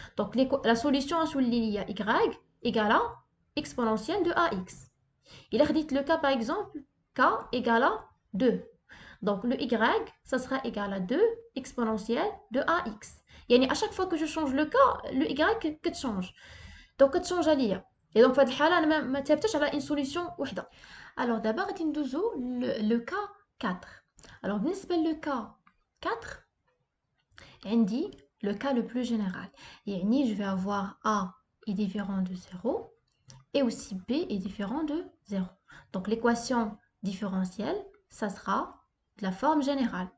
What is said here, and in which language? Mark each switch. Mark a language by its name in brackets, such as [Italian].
[French] Donc la solution [Arabic] غتولي ليا [French] y égale à exponentielle de ax. Il a dit le cas par exemple, k égale à 2. Donc le y, ça sera égal à 2 exponentielle de ax. [Arabic] يعني [French] à chaque fois que je change le cas, le y كتشانج. [Arabic] Donc كتشانج عليا. Et donc في هذه الحالة أنا ما ثابتش على [French] une solution [Arabic] وحدة. [French] Alors d'abord [Arabic] غادي ندوزو [French] le cas 4. Alors [Arabic] بالنسبة [French] le cas 4 [Arabic] عندي [French] le cas le plus général. يعني je vais avoir a est différent de 0 et aussi b est différent de 0. Donc l'équation différentielle, ça sera de la forme générale.